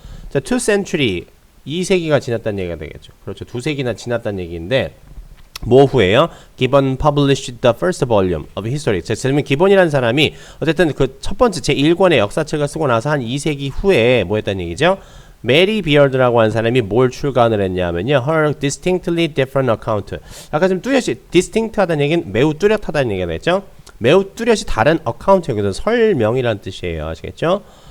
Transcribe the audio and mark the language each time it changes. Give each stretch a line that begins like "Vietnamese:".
Korean: 자, 2 century, 2세기가 지났다는 얘기가 되겠죠. 그렇죠. 2세기나 지났다는 얘기인데 뭐 후에요?
English: Gibbon published the first volume of history.
Korean: 제가 기본이라는 사람이 어쨌든 그 첫 번째 제 1권의 역사책을 쓰고 나서 한 2세기 후에 뭐 했다는 얘기죠? 메리 비어드라고 하는 사람이 뭘 출간을 했냐면요.
English: Her distinctly different account.
Korean: 아까 좀 뚜렷이 distinct 하다는 얘기는 매우 뚜렷하다는 얘기가 됐죠. 매우 뚜렷이 다른 account, 여기서 설명이라는 뜻이에요. 아시겠죠?